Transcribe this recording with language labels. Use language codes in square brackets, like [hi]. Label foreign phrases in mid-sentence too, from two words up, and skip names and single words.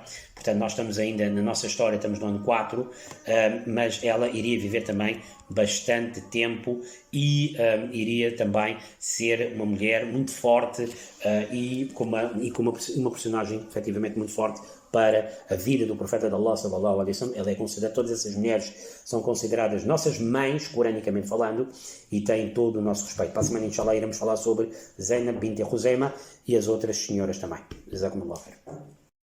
[pt] Portanto, nós estamos ainda, na nossa história, estamos no ano 4, mas ela iria viver também bastante tempo e iria também ser uma mulher muito forte e com uma personagem efetivamente muito forte para a vida do profeta de Allah, [ar] صلى الله عليه وسلم. [pt] Ela é considerada, todas essas mulheres são consideradas nossas mães, coranicamente falando, e têm todo o nosso respeito. Para a semana, inshallah, iremos falar sobre Zainab bint Khuzaima e as outras senhoras também. [ar] جزاكم الله خير.